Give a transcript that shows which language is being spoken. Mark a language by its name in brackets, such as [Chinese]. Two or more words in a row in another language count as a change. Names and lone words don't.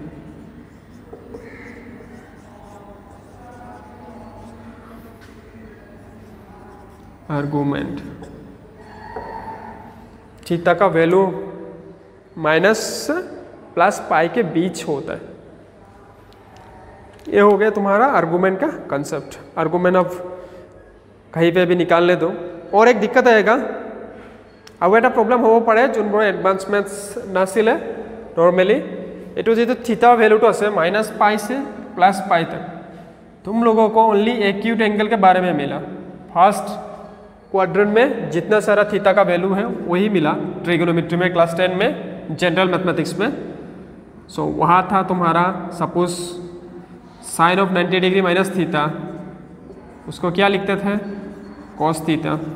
[English] argument theta [Hindi] का वैल्यू [English] minus plus pi [Hindi] के बीच होता है, ये हो गया तुम्हारा आर्गुमेंट का कंसेप्ट। आर्गुमेंट अब कहीं पे भी निकालने दो। और एक दिक्कत आएगा, अब এটা प्रॉब्लम हो पड़े [Assamese] যোনবোৰ এডভান্স মেথছ নাছিলে নৰ্মেলি, এইটো যেটো থিটা ভ্যালুটো আছে [English] minus pi [Hindi] से प्लस पाई तक, तुम लोगों को [English] only acute angle [Hindi] के बारे में मिला। [English] first quadrant [Hindi] में जितना सारा थीटा का वैल्यू है वही मिला ट्रिगोनोमेट्री में, क्लास 10 में, [English] general mathematics [Hindi] में। सो वहाँ था तुम्हारा सपोज [English] sine of 90 degree minus theta, [Hindi] उसको क्या लिखते थे, [English] cos theta.